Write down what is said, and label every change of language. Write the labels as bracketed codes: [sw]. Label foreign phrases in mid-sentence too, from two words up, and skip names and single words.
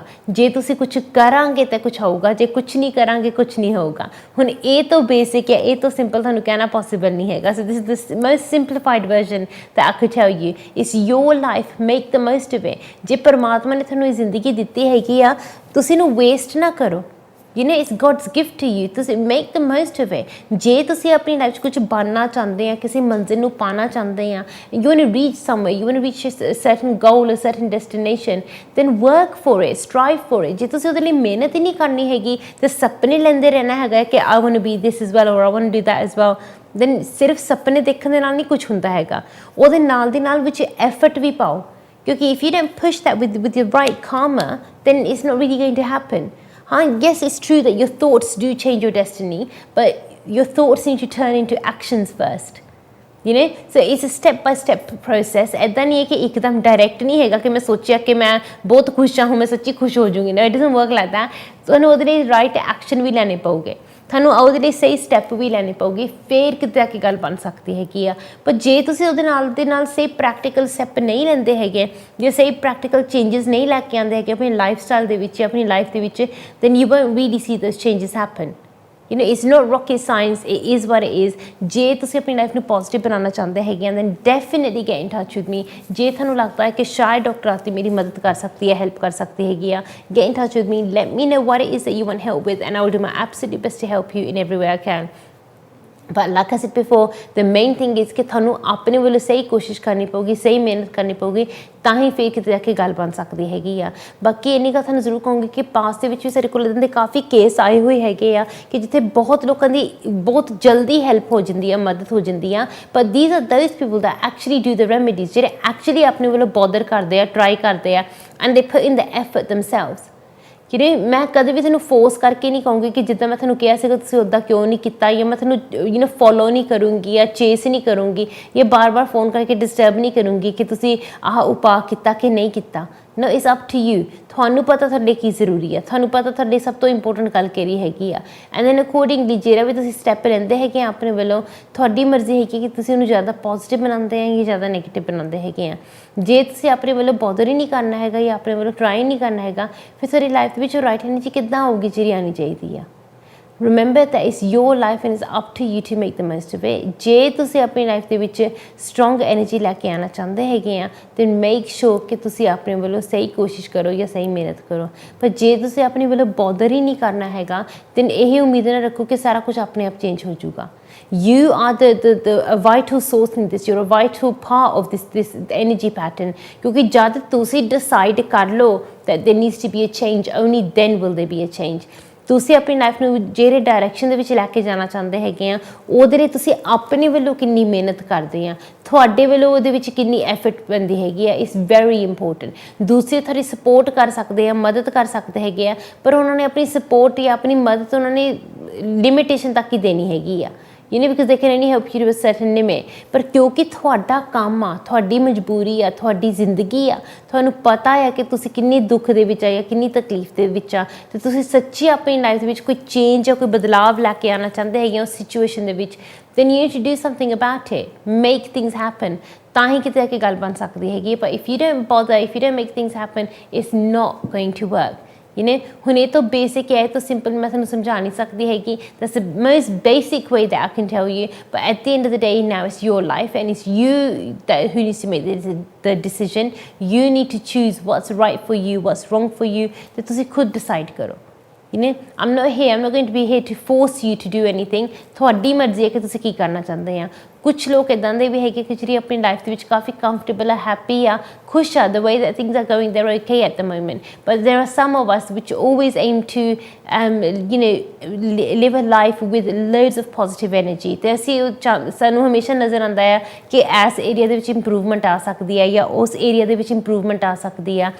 [pa] ਜੇ ਤੁਸੀਂ ਕੁਛ ਕਰਾਂਗੇ ਤਾਂ ਕੁਛ ਹੋਊਗਾ, ਜੇ ਕੁਛ ਨਹੀਂ ਕਰਾਂਗੇ ਕੁਛ ਨਹੀਂ ਹੋਊਗਾ। ਹੁਣ ਇਹ ਤੋਂ ਬੇਸਿਕ ਹੈ, ਇਹ ਤੋਂ ਸਿੰਪਲ ਤੁਹਾਨੂੰ ਕਹਿਣਾ ਪੋਸੀਬਲ ਨਹੀਂ ਹੈਗਾ। [en] So this is the most simplified version that I could tell you. It's your life, make the most of it. [pa] ਜੇ ਪਰਮਾਤਮਾ ਨੇ ਤੁਹਾਨੂੰ ਇਹ ਜ਼ਿੰਦਗੀ ਦਿੱਤੀ ਹੈਗੀ ਆ, ਤੁਸੀਂ ਇਹਨੂੰ ਵੇਸਟ ਨਾ ਕਰੋ। [en] You know, it's God's gift to you. ਤੁਸੀਂ make the most of it. [pa] ਜੇ ਤੁਸੀਂ ਆਪਣੀ ਲਾਈਫ 'ਚ ਕੁਝ ਬਣਨਾ ਚਾਹੁੰਦੇ ਆ, ਕਿਸੇ ਮੰਜ਼ਿਲ ਨੂੰ ਪਾਣਾ ਚਾਹੁੰਦੇ ਆ, [en] you want to reach somewhere, you want to reach a certain goal, a certain destination, then work for it, strive for it. [pa] ਜੇ ਤੁਸੀਂ ਉਹਦੇ ਲਈ ਮਿਹਨਤ ਹੀ ਨਹੀਂ ਕਰਨੀ ਹੈਗੀ ਤੇ ਸੁਪਨੇ ਲੈਂਦੇ ਰਹਿਣਾ ਹੈਗਾ ਕਿ [en] I want to be this as well or I want to do that as well, then [pa] ਸਿਰਫ ਸੁਪਨੇ ਦੇਖਣ ਦੇ ਨਾਲ ਨਹੀਂ ਕੁਝ ਹੁੰਦਾ ਹੈਗਾ, ਉਹਦੇ ਨਾਲ ਦੀ ਨਾਲ ਵਿੱਚ ਐਫਰਟ ਵੀ ਪਾਓ, ਕਿਉਂਕਿ [en] if you don't push that with your right karma, then it's not really going to happen. Yes, it's true that your thoughts do change your destiny, but your thoughts need to turn into actions first. You know, so it's a step by step process. [hi] ऐसा नहीं है कि एकदम डायरेक्ट नहीं हैगा कि मैं सोचा कि मैं बहुत खुश हूँ, मैं सच्ची खुश हो जाऊँगी. [en] No, it doesn't work like that. [pa] So ਉਹਦੇ ਲਈ [en] right action [pa] ਵੀ ਲੈਣੇ ਪਊਗੇ, ਤੁਹਾਨੂੰ ਉਹਦੇ ਲਈ ਸਹੀ ਸਟੈਪ ਵੀ ਲੈਣੇ ਪਊਗੇ, ਫਿਰ ਕਿਤੇ ਆ ਕੇ ਗੱਲ ਬਣ ਸਕਦੀ ਹੈਗੀ ਆ. ਪਰ ਜੇ ਤੁਸੀਂ ਉਹਦੇ ਨਾਲ ਦੇ ਨਾਲ ਸਹੀ ਪ੍ਰੈਕਟੀਕਲ ਸਟੈਪ ਨਹੀਂ ਲੈਂਦੇ ਹੈਗੇ, ਜੇ ਸਹੀ ਪ੍ਰੈਕਟੀਕਲ ਚੇਂਜਸ ਨਹੀਂ ਲੈ ਕੇ ਆਉਂਦੇ ਹੈਗੇ ਆਪਣੀ ਲਾਈਫ ਸਟਾਈਲ ਦੇ ਵਿੱਚ, ਆਪਣੀ ਲਾਈਫ ਦੇ ਵਿੱਚ, [en] then you won't really see those changes happen. You know, it's not rocket science, it is what it is. [pa] ਜੇ ਤੁਸੀਂ ਆਪਣੀ ਲਾਈਫ ਨੂੰ ਪੋਜ਼ਿਟਿਵ ਬਣਾਉਣਾ ਚਾਹੁੰਦੇ ਹੈਗੇ ਆ, [en] then definitely get in touch with me. [pa] ਜੇ ਤੁਹਾਨੂੰ ਲੱਗਦਾ ਹੈ ਕਿ ਸ਼ਾਇਦ ਡਾਕਟਰ ਆਰਤੀ ਮੇਰੀ ਮਦਦ ਕਰ ਸਕਦੀ ਹੈ, ਹੈਲਪ ਕਰ ਸਕਦੀ ਹੈਗੀ ਆ, [en] get in touch with me, let me know what it is that you want help with, and I will do my absolute best to help you in every way I can. But like I said before, the main thing is [pa] ਕਿ ਤੁਹਾਨੂੰ ਆਪਣੇ ਵੱਲੋਂ ਸਹੀ ਕੋਸ਼ਿਸ਼ ਕਰਨੀ ਪਊਗੀ, ਸਹੀ ਮਿਹਨਤ ਕਰਨੀ ਪਊਗੀ, ਤਾਂ ਹੀ ਫਿਰ ਕਿਤੇ ਜਾ ਕੇ ਗੱਲ ਬਣ ਸਕਦੀ ਹੈਗੀ ਆ. ਬਾਕੀ ਇੰਨੀ ਗੱਲ ਤੁਹਾਨੂੰ ਜ਼ਰੂਰ ਕਹੂੰਗੀ ਕਿ ਪਾਸ ਦੇ ਵਿੱਚ ਵੀ ਸਾਡੇ ਕੋਲ ਇੱਦਾਂ ਦੇ ਕਾਫੀ ਕੇਸ ਆਏ ਹੋਏ ਹੈਗੇ ਆ ਕਿ ਜਿੱਥੇ ਬਹੁਤ ਲੋਕਾਂ ਦੀ ਬਹੁਤ ਜਲਦੀ ਹੈਲਪ ਹੋ ਜਾਂਦੀ ਆ, ਮਦਦ ਹੋ ਜਾਂਦੀ ਆ. [en] but these are those people that actually do the remedies, ਜਿਹੜੇ actually ਆਪਣੇ ਵੱਲੋਂ ਬੋਦਰ ਕਰਦੇ ਆ, [pa] ਟਰਾਈ ਕਰਦੇ ਆ, [en] and they put in the effort themselves. [pa] ਕਿ ਮੈਂ ਕਦੇ ਵੀ ਤੁਹਾਨੂੰ ਫੋਰਸ ਕਰਕੇ ਨਹੀਂ ਕਹੂੰਗੀ ਕਿ ਜਿੱਦਾਂ ਮੈਂ ਤੁਹਾਨੂੰ ਕਿਹਾ ਸੀਗਾ ਤੁਸੀਂ ਉੱਦਾਂ ਕਿਉਂ ਨਹੀਂ ਕੀਤਾ, ਜਾਂ ਮੈਂ ਤੁਹਾਨੂੰ ਫੋਲੋ ਨਹੀਂ ਕਰੂੰਗੀ ਜਾਂ ਚੇਸ ਨਹੀਂ ਕਰੂੰਗੀ ਜਾਂ ਬਾਰ-ਬਾਰ ਫੋਨ ਕਰਕੇ ਡਿਸਟਰਬ ਨਹੀਂ ਕਰੂੰਗੀ ਕਿ ਤੁਸੀਂ ਆਹ ਉਪਾਅ ਕੀਤਾ ਕਿ ਨਹੀਂ ਕੀਤਾ. [en] No, it's up to you. [pa] ਤੁਹਾਨੂੰ ਪਤਾ ਤੁਹਾਡੇ ਕੀ ਜ਼ਰੂਰੀ ਆ, ਤੁਹਾਨੂੰ ਪਤਾ ਤੁਹਾਡੇ ਸਭ ਤੋਂ ਇੰਪੋਰਟੈਂਟ ਗੱਲ ਕਿਹੜੀ ਹੈਗੀ ਆ, [en] And then accordingly [pa] ਜਿਹੜਾ ਵੀ ਤੁਸੀਂ ਸਟੈਪ ਲੈਂਦੇ ਹੈਗੇ ਆ ਆਪਣੇ ਵੱਲੋਂ, ਤੁਹਾਡੀ ਮਰਜ਼ੀ ਹੈਗੀ ਕਿ ਤੁਸੀਂ ਉਹਨੂੰ ਜ਼ਿਆਦਾ ਪੋਜ਼ੀਟਿਵ ਬਣਾਉਂਦੇ ਆ ਜਾਂ ਜ਼ਿਆਦਾ ਨੈਗੇਟਿਵ ਬਣਾਉਂਦੇ ਹੈਗੇ ਆ. ਜੇ ਤੁਸੀਂ ਆਪਣੇ ਵੱਲੋਂ ਬੋਦਰ ਹੀ ਨਹੀਂ ਕਰਨਾ ਹੈਗਾ ਜਾਂ ਆਪਣੇ ਵੱਲੋਂ ਟਰਾਈ ਨਹੀਂ ਕਰਨਾ ਹੈਗਾ, ਫਿਰ ਤੁਹਾਡੀ ਲਾਈਫ ਦੇ ਵਿੱਚ ਉਹ ਰਾਈਟ ਐਨਰਜੀ ਕਿੱਦਾਂ ਆਊਗੀ ਜਿਹੜੀ ਆਉਣੀ ਚਾਹੀਦੀ ਆ. [en] Remember that it's your life and it's up to you to make the most of it. [pa] ਜੇ ਤੁਸੀਂ ਆਪਣੀ ਲਾਈਫ ਦੇ ਵਿੱਚ ਸਟਰੋਂਗ ਐਨਰਜੀ ਲੈ ਕੇ ਆਉਣਾ ਚਾਹੁੰਦੇ ਹੈਗੇ ਆ, [en] then make sure [pa] ਕਿ ਤੁਸੀਂ ਆਪਣੇ ਵੱਲੋਂ ਸਹੀ ਕੋਸ਼ਿਸ਼ ਕਰੋ ਜਾਂ ਸਹੀ ਮਿਹਨਤ ਕਰੋ. ਪਰ ਜੇ ਤੁਸੀਂ ਆਪਣੇ ਵੱਲੋਂ ਬੋਦਰ ਹੀ ਨਹੀਂ ਕਰਨਾ ਹੈਗਾ, then ਇਹ ਉਮੀਦ ਨਾ ਰੱਖੋ ਕਿ ਸਾਰਾ ਕੁਝ ਆਪਣੇ ਆਪ ਚੇਂਜ ਹੋ ਜਾਊਗਾ. [en] You are the vital source in this. You're a vital part of this energy pattern. [pa] ਕਿਉਂਕਿ ਜਦ ਤੁਸੀਂ decide ਕਰ ਲਓ [en] that there needs to be a change, only then will there be a change. [pa] ਤੁਸੀਂ ਆਪਣੀ ਲਾਈਫ ਨੂੰ ਜਿਹੜੇ ਡਾਇਰੈਕਸ਼ਨ ਦੇ ਵਿੱਚ ਲੈ ਕੇ ਜਾਣਾ ਚਾਹੁੰਦੇ ਹੈਗੇ ਆ, ਉਹਦੇ ਲਈ ਤੁਸੀਂ ਆਪਣੇ ਵੱਲੋਂ ਕਿੰਨੀ ਮਿਹਨਤ ਕਰਦੇ ਆ, ਤੁਹਾਡੇ ਵੱਲੋਂ ਉਹਦੇ ਵਿੱਚ ਕਿੰਨੀ ਐਫਰਟ ਪੈਂਦੀ ਹੈਗੀ ਆ, [en] It's very important. [pa] ਦੂਸਰੇ ਤੁਹਾਡੀ ਸਪੋਰਟ ਕਰ ਸਕਦੇ ਆ, ਮਦਦ ਕਰ ਸਕਦੇ ਹੈਗੇ ਆ, ਪਰ ਉਹਨਾਂ ਨੇ ਆਪਣੀ ਸਪੋਰਟ ਜਾਂ ਆਪਣੀ ਮਦਦ ਉਹਨਾਂ ਨੇ ਲਿਮਿਟੇਸ਼ਨ ਤੱਕ ਹੀ ਦੇਣੀ ਹੈਗੀ ਆ. [en] You know, because they can only help you to a certain limit. [pa] ਪਰ ਕਿਉਂਕਿ ਤੁਹਾਡਾ ਕੰਮ ਆ, ਤੁਹਾਡੀ ਮਜਬੂਰੀ ਆ, ਤੁਹਾਡੀ ਜ਼ਿੰਦਗੀ ਆ, ਤੁਹਾਨੂੰ ਪਤਾ ਆ ਕਿ ਤੁਸੀਂ ਕਿੰਨੀ ਦੁੱਖ ਦੇ ਵਿੱਚ ਆ ਜਾਂ ਕਿੰਨੀ ਤਕਲੀਫ ਦੇ ਵਿੱਚ ਆ, ਤੇ ਤੁਸੀਂ ਸੱਚੀ ਆਪਣੀ ਲਾਈਫ ਦੇ ਵਿੱਚ ਕੋਈ ਚੇਂਜ ਜਾਂ ਕੋਈ ਬਦਲਾਵ ਲੈ ਕੇ ਆਉਣਾ ਚਾਹੁੰਦੇ ਹੈਗੇ ਉਸ ਸਿਚੁਏਸ਼ਨ ਦੇ ਵਿੱਚ, [en] then you need to do something about it. Make things happen. [pa] ਤਾਂ ਹੀ ਕਿਤੇ ਆ ਕੇ ਗੱਲ ਬਣ ਸਕਦੀ ਹੈਗੀ. [en] But if you don't bother, if you don't make things happen, it's not going to work. You know, [pa] ਹੁਣ ਇਹ ਤੋਂ ਬੇਸਿਕ ਹੈ, ਤੋਂ ਸਿੰਪਲ ਮੈਂ ਤੁਹਾਨੂੰ ਸਮਝਾ ਨਹੀਂ ਸਕਦੀ ਹੈਗੀ. [en] That's the most basic way that I can tell you. But at the end of the day, now it's your life and it's you that who needs to make the decision. You need to choose what's right for you, what's wrong for you. [pa] ਤੇ ਤੁਸੀਂ ਖੁਦ decide ਕਰੋ. [en] You know, I'm not going to be here to force you to do anything. [pa] ਤੁਹਾਡੀ ਮਰਜ਼ੀ ਹੈ ਕਿ ਤੁਸੀਂ ਕੀ ਕਰਨਾ ਚਾਹੁੰਦੇ ਆ. ਕੁਛ ਲੋਕ ਇੱਦਾਂ ਦੇ ਵੀ ਹੈਗੇ ਕਿ ਜਿਹੜੀ ਆਪਣੀ ਲਾਈਫ ਦੇ ਵਿੱਚ ਕਾਫੀ ਕੰਫਰਟੇਬਲ ਆ, ਹੈਪੀ ਆ, ਖੁਸ਼ ਆ, [en] the way that things are going, they're okay at the moment. But there are some of us which always aim to you know, live a life with loads of positive energy. [pa] ਤੇ ਅਸੀਂ ਸਾਨੂੰ ਹਮੇਸ਼ਾ ਨਜ਼ਰ ਆਉਂਦਾ ਆ ਕਿ ਇਸ ਏਰੀਆ ਦੇ ਵਿੱਚ ਇੰਪਰੂਵਮੈਂਟ ਆ ਸਕਦੀ ਹੈ ਜਾਂ ਉਸ ਏਰੀਆ ਦੇ ਵਿੱਚ ਇੰਪਰੂਵਮੈਂਟ ਆ ਸਕਦੀ ਆ.